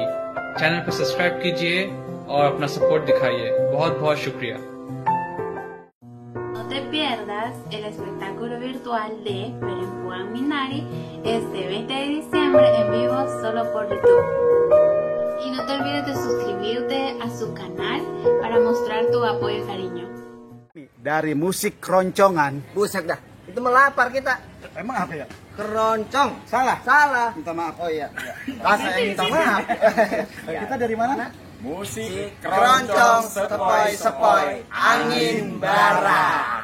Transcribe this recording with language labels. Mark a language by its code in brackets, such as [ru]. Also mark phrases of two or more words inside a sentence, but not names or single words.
[hi] चैनल पर सब्सक्राइब कीजिए और अपना सपोर्ट दिखाइए। बहुत बहुत शुक्रिया। [es] No te pierdas el espectáculo virtual de Perempuan Minari este 20 de diciembre en vivo solo por YouTube. Y no te olvides de suscribirte a su canal para mostrar tu apoyo y cariño. [id] Dari musik keroncongan. Buset dah, itu melapar kita. Emang apa ya? Keroncong. Salah. Minta maaf. Oh iya. Saya minta maaf. Kita dari mana? Musik keroncong sepoi-sepoi angin barat.